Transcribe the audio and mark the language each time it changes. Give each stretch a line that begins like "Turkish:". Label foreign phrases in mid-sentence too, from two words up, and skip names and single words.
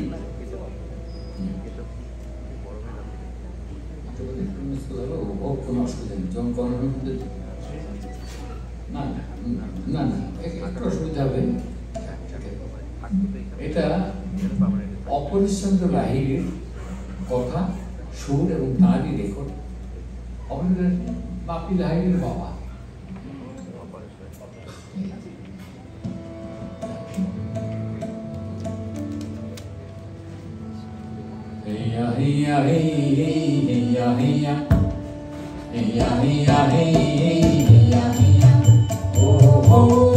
Bangla: কোনো অসুবিধা নেই, যখন গণনার মধ্যে না না না একটা অসুবিধা হবে। এটা অপরিশচন্দ্র লাহিড়ীর কথা, সুর এবং তাঁরই রেকর্ড। অপরিশচন্দ্র বাপি লাহিড়ীর বাবা। Heya heya hey heya heya heya heya hey heya heya oh oh